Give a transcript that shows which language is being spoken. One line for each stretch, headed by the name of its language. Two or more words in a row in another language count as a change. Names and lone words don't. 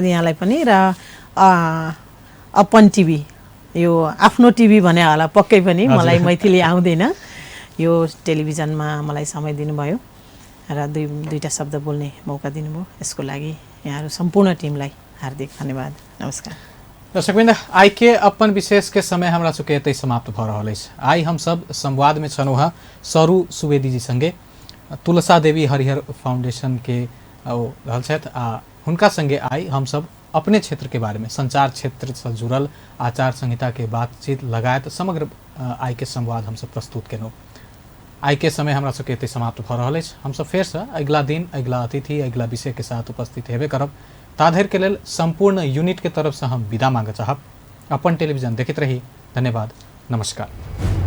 Nepali: हजुर, धन्यवाद यहाँलाई पनि। र अपन टिभी यो आफ्नो टिभी भने होला पक्कै पनि मलाई मैथिली आउँदैन यो टेलिभिजनमा मलाई समय दिनुभयो र दुईटा शब्द बोल्ने मौका दिनुभयो यसको लागि यहाँहरू सम्पूर्ण टिमलाई हार्दिक धन्यवाद नमस्कार
Maithili: दर्शकवृन्द आई के अपन विशेष के समय हमरा सबके एतै समाप्त भ रहल अछि आई हम सब संवाद में छलहुँ हँ सरू सुवेदी जी संगे तुलसा देवी हरिहर फाउंडेशन के रहल छथि आ हुनका संगे आई हम सब अपने क्षेत्र के बारे में संचार क्षेत्र से जुड़ल आचार संहिता के बातचीत लगायत समग्र आई के संवाद हम सब प्रस्तुत केलहुँ आई के समय हमरा सबके एतै समाप्त भ रहल अछि हम सब फेर से अगिला दिन अगिला अतिथि अगिला विषय के साथ उपस्थित हेबे करब ताधर के लेल संपूर्ण यूनिट के तरफ से हम विदा मांगे चाहब अपन टेलीविजन देखित रही धन्यवाद नमस्कार।